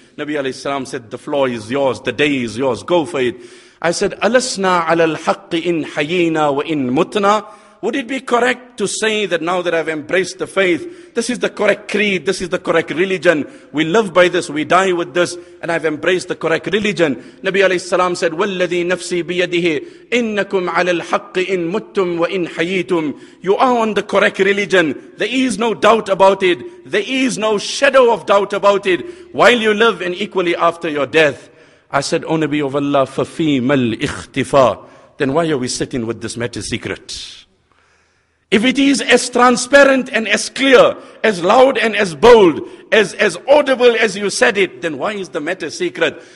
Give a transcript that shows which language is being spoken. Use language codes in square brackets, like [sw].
[en] Nabi alayhi salam said, the floor is yours, the day is yours, go for it. I said, [ar] alasna ala al-haqqi in hayina wa in mutna. [en] Would it be correct to say that now that I've embraced the faith, this is the correct creed, this is the correct religion, we live by this, we die with this, and I've embraced the correct religion? Nabi alayhi salam said, [ar] وَالَّذِي نَفْسِي بِيَدِهِ إِنَّكُمْ عَلَى الْحَقِّ إِن مُتُّمْ وَإِن حَيِيتُمْ. [en] You are on the correct religion. There is no doubt about it. There is no shadow of doubt about it. While you live and equally after your death. I said, O Nabi of Allah, [ar] فَفِيمَ الْإِخْتِفَى. [en] Then why are we sitting with this matter secret? If it is as transparent and as clear, as loud and as bold, as audible as you said it, then why is the matter secret?